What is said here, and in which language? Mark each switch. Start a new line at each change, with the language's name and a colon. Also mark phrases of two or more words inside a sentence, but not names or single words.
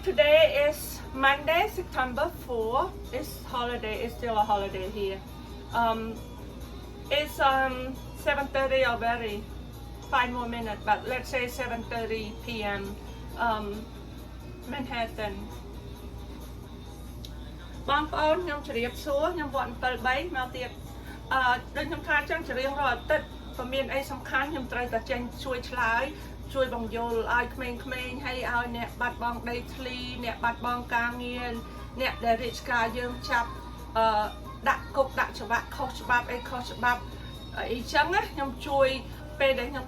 English: Today is Monday, September 4. It's holiday. It's still a holiday here. It's 7:30 already. 5 more minutes, but let's say 7:30 p.m. Manhattan.
Khmer: បងប្អូនខ្ញុំជម្រាបសួរខ្ញុំវត្ត73មកទៀតដូចខ្ញុំថាចឹងជារៀងរាល់អាទិត្យបើមានអីសំខាន់ខ្ញុំត្រូវតែចេញជួយឆ្លើយជួយបង្យល់ឲ្យក្មេងៗហើយឲ្យអ្នកបាត់បង់ដីធ្លីអ្នកបាត់បង់ការងារអ្នកដែលរាជការយើងចាប់ដាក់គុកដាក់ច្បាប់ខុសច្បាប់អីខុសច្បាប់អីចឹងណាខ្ញុំជួយពេលដែលខ្ញុំ